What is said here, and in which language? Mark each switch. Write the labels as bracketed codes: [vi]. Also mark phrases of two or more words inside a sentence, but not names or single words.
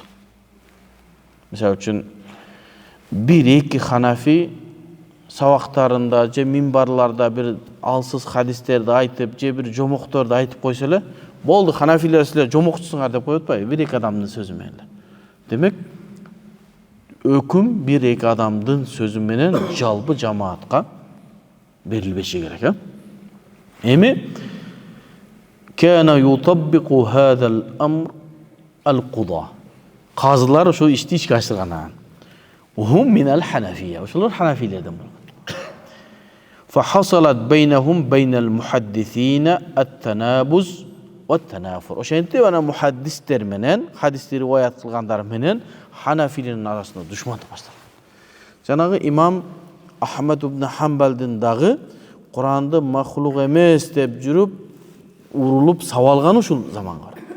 [ky] Мисалы үчүн бир-эки ханафи сабактарында же минбарларда бир алсыз хадистерди айтып, же бир жомокторду айтып койсо эле, болду ханафилер силер жомокчусуңар деп коюп атпайбы? Бир-эки адамдын сөзү менен эле. Демек, өкүм бир-эки адамдын сөзү менен жалпы жамаатка берилбеши керек. [ar] Эми كان يطبق هذا الأمر القضاة. [ky] Казылар ошо ишти ишке ашырган. [ar] وهم من الحنفية. [ky] Ошолор ханафилерден болгон. [ar] فحصلت بينهم بين المحدثين التنابز والتنافر. [ky] Ошентип ана мухаддистер менен, хадисти риваят кылгандар менен ханафилердин арасында душмандык башталган. Жанагы имам Ахмад ибн Хамбалдын дагы Куранды махлук эмес деп жүрүп, урулуп сабалган ушул заманга.